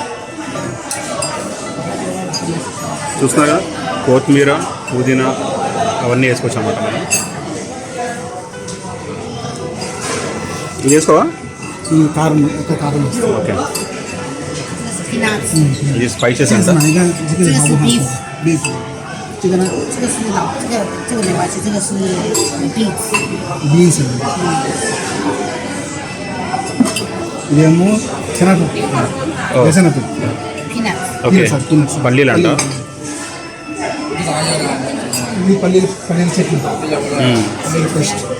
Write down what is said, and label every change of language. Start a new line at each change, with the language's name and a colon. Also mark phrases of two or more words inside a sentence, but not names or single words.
Telugu: చూస్తున్నారా, కొత్తిమీర, పుదీనా అవన్నీ వేసుకోవచ్చు అన్నమాట మనం. ఇది వేసుకోవా? కారం కారం. ఓకే, ఇది స్పైసెస్ ఎంత?
Chinese: 这个是 beef， 这个呢？这个是老，这个没关系，这个是 beans。
Telugu: beans。ఇదేమో శనగపప్పు, వేసనపప్పు. ఓకే, పల్లీలు అంట. ఇది పల్లీల చట్నీ, పల్లీల పేస్ట్.